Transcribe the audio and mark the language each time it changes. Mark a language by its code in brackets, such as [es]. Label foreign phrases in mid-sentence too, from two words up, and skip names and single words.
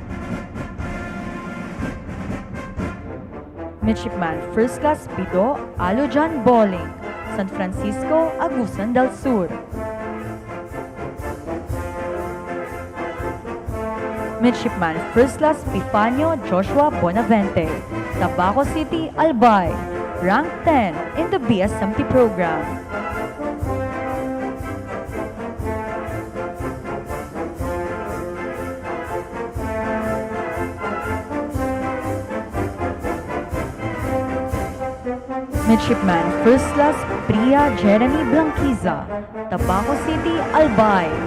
[en] Midshipman First Class Pido Alujan Bowling, San Francisco, Agusan del Sur. Midshipman First Class Pifanio Joshua Bonavente, Tabaco City, Albay, rank 10 in the BSMT program. Midshipman First Class Priya Jeremy Blanquiza, Tabaco City, Albay.